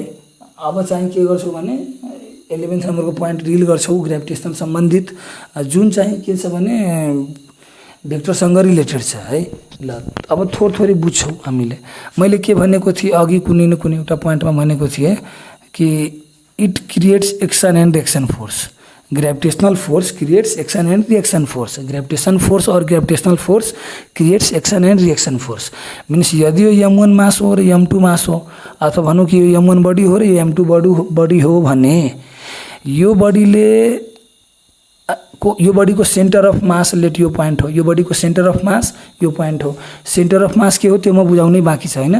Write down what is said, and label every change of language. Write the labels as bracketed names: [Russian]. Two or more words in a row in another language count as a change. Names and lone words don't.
[Nepali] अब चाहिँ के गर्छौँ भने 11th नम्बरको [English] point deal [Nepali] गर्छौँ ग्रेभिटेसन सम्बन्धित, जुन चाहिँ के छ भने भेक्टरसँग रिलेटेड छ है। ल अब थोरै बुझ्छौँ हामीले। मैले के भनेको थिएँ अघि कुनै न कुनै एउटा पोइन्टमा भनेको थिएँ कि [English] it creates action and reaction force. gravitational force creates action and reaction force. gravitation force और gravitational force creates action and reaction force. [Nepali] मीन्स यदि यो m1 मास हो र m2 मास हो, अथवा भनौँ कि यो m1 बडी हो र यो m2 बडी हो भने यो बडीको [English] centre of mass let [Nepali] यो पोइन्ट हो। यो बडीको [English] centre of mass [Nepali] यो पोइन्ट हो। सेन्टर अफ मास के हो त्यो म बुझाउनै बाँकी छ हैन।